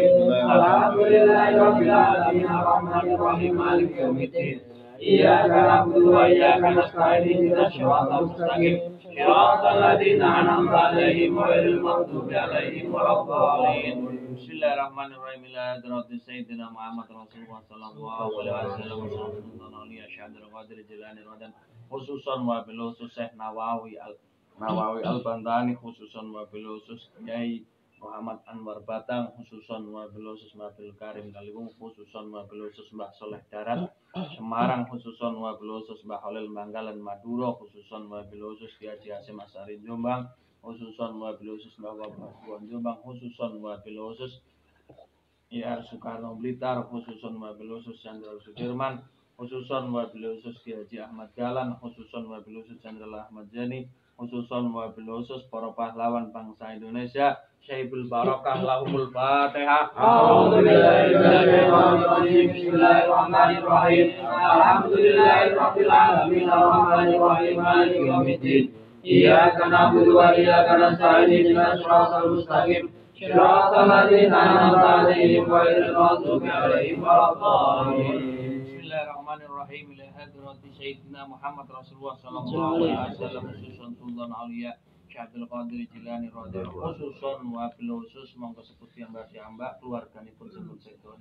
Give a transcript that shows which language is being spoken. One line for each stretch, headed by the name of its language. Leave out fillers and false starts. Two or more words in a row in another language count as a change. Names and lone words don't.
Arabic: الحمد لله رب العالمين الرحمن الرحيم مالك يوم الدين. إياك نعبد وإياك نستعين اهدنا الصراط المستقيم. صراط الذين أنعمت عليهم غير المغضوب عليهم ولا الضالين. بسم الله الرحمن الرحيم. Ila hadrati Sayyidina Muhammad Rasulullah sallallahu alaihi wasallam Sultan Aulia Syahadul Qadir Jilani Radhiyallahu khususon wabil khusus Syekh Nawawi Al-Bantani khususon wabil khusus Kiai Muhammad Anwar Batang khususon wabil khusus Wabil Karim Kaliwung khususon wabil khusus Mbah Soleh Darat Semarang khususon wabil khusus Mbah Holil Manggalan Madura khususon wabil khusus Kiai Hasyim Asy'ari Jombang khususon wabil khusus Mbah Wabah Jombang khususon wabil khusus IR Soekarno Blitar khususon wabil khusus Jenderal Sudirman khususan wabil khusus Ki Haji Ahmad Dahlan, khususan wabil khusus Jenderal Ahmad Yani, khususan wabil khusus
Indonesian: para pahlawan bangsa Indonesia.
Arabic: شيب البركة لهم الفاتحة. بسم الله الرحمن الرحيم. الحمد لله رب العالمين الرحمن الرحيم مالك يوم الدين. إياك نعبد وإياك نستعين اهدنا الصراط المستقيم. صراط الذين أنعمت عليهم غير المغضوب عليهم ولا الضالين. بسم الله الرحمن الرحيم. Ila hadrati Sayyidina Muhammad Rasulullah sallallahu alaihi wasallam khususan Sultan Aulia Syekh Abdul Qadir Jilani radhiyallahu khususan wabil khusus
Javanese: monggo sebut piyambak keluarganipun sebut sedo.